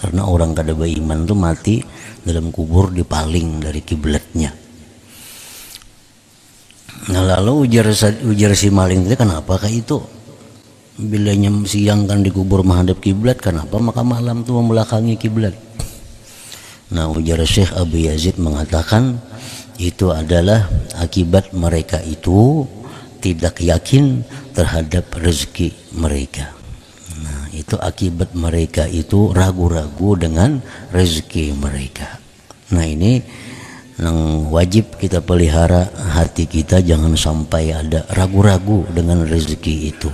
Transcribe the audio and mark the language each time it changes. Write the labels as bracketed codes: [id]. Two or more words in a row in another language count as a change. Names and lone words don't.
[bjn] karena orang kada beriman tuh mati dalam kubur dipaling dari kiblatnya. Nah lalu ujar si maling itu, kenapa kayak itu bila siang kan di kubur menghadap kiblat, kenapa maka malam tuh membelakangi kiblat? [id] Nah ujar Syekh Abu Yazid mengatakan itu adalah akibat mereka itu tidak yakin terhadap rezeki mereka. Nah itu akibat mereka itu ragu-ragu dengan rezeki mereka. Nah ini yang wajib kita pelihara hati kita, jangan sampai ada ragu-ragu dengan rezeki itu.